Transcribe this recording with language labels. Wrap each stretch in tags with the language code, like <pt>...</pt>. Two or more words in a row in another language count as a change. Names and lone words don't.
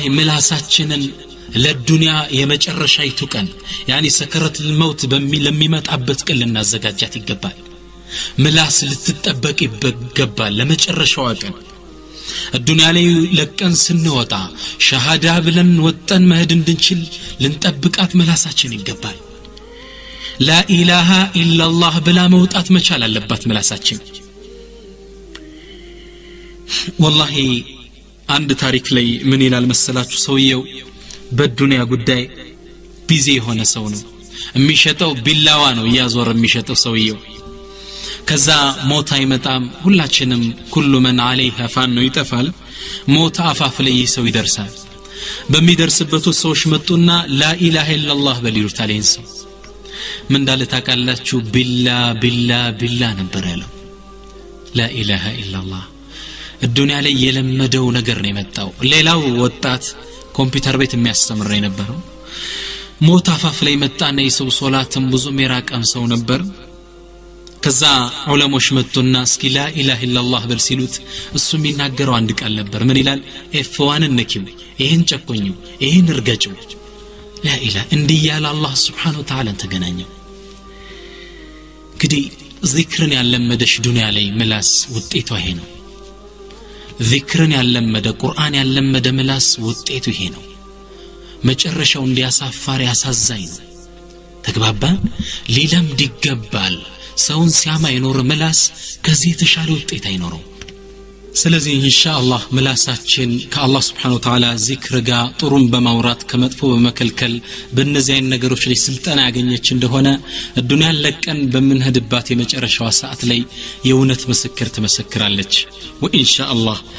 <am>ምላሳችንን ለዱንያ የመጨረሻይቱ ቀን ያኒ</am> <ar>سكرات الموت</ar> <am>ለሚመጣበት ቀን ልናዘጋጃት ይገባል ምላስ ልትጠበቅ ይገባል ለመጨረሻው ቀን الدنيا ላይ ለቀን ስንወጣ ሸሃዳ ብለን ወጣን መሄድ እንድንችል ልንጠብቃት ምላሳችን ይገባል</am> <ar>لا اله الا الله</ar> <am>ብላ መውጣት መቻል አለባት ምላሳችን والله አንድ ታሪክ ላይ ምን ይላል መሰላችሁ ሰውየው በዱንያ ጉዳይ ቢዚ የሆነ ሰው ነው የሚሸጠው ቢላዋ ነው ያዞር የሚሸጠው ሰውየው ከዛ ሞት አይመጣም ሁላችንም</am> <ar>كل من عليها</ar> <am>ፋን ነው ይጠፋል ሞት አፋፍ ላይ ሰው ይደርሳል በሚደርስበት ሰዎች መጡና</am> <ar>لا اله الا الله</ar> <am>በሊሉት አለኝ ሰው ምን እንዳለ ታውቃላችሁ ቢላ ነበር ያለው</am> <ar>لا اله الا الله</ar> <am>الدنيا ላይ የለመደው ነገር ነው የመጣው ሌላው ወጣት ኮምፒውተር ቤት የሚያስተምር ነበር ሞት አፋፍ ላይ መጣና የሰው ሶላትም ብዙ ሚራቀም ሰው ነበር ከዛ ዑለሞች መጡና እስኪ</am> <ar>لا اله الا الله</ar> <am>በል ሲሉት እሱ የሚናገረው አንድ ቃል ነበር ምን ይላል ኤፍዋን ነኪው ይሄን ጨቆኙ ይሄን እርገጭው</am> <ar>لا اله</ar> <am>እንዲህ ያለ አላህ</am> <ar>سبحانه وتعالى</ar> <am>ተገናኘው እንግዲህ ዚክርን ያለመደሽ ዱንያ ላይ ምላስ ውጤቱ ይሄ ነው ዚክርን ያለመደ ቁርአን ያለመደ ምላስ ውጤቱ ይሄ ነው መጨረሻው እንዲያሳፋር ያሳዛኝ ነው ተግባባን ሊለምድ ይገባል ሰውን ሲያማ ይኖር ምላስ ከዚህ ተሻለ ውጤት አይኖረው ስለዚህ ኢንሻአላህ ምላሳችን ከአላህ</am> <ar>سبحانه وتعالى</ar> <am>ዚክር ጋር ጥሩም በማውራት ከመጥፎ በመከልከል በእነዚህ አይነት ነገሮች ላይ ስልጣን ያገኘች እንደሆነ الدنيا ለቀን በመንሄድባት የመጨረሻው ሰዓት ላይ የእውነት ምስክር ትመሰክራለች ወኢንሻአላህ</am>